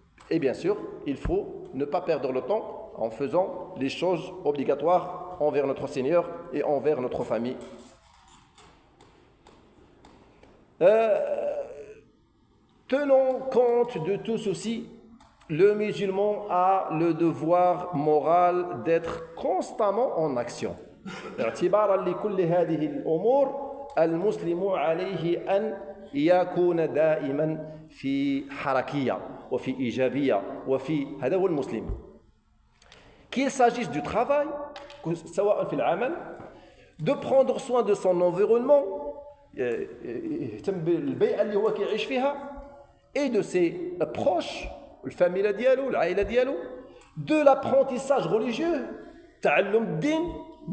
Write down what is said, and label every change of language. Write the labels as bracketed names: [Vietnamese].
[French] Et bien sûr, il faut ne pas perdre le temps en faisant les choses obligatoires envers notre Seigneur et envers notre famille. Tenons compte de tout ceci, le musulman a le devoir moral d'être constamment en action. [Arabic] اعتبارا لكل هذه الأمور المسلم عليه أن يكون دائما في حركية وفي إيجابية وفي هذا هو المسلم. [French] Qu'il s'agisse du travail, [Arabic] سواء في العمل, [French] de prendre soin de son environnement, [Arabic] البيئة اللي هو كيعيش فيها, [French] et de ses proches, [Arabic] الفاميلة ديالو, العائلة ديالو, [French] de l'apprentissage religieux, [Arabic] تعلم الدين.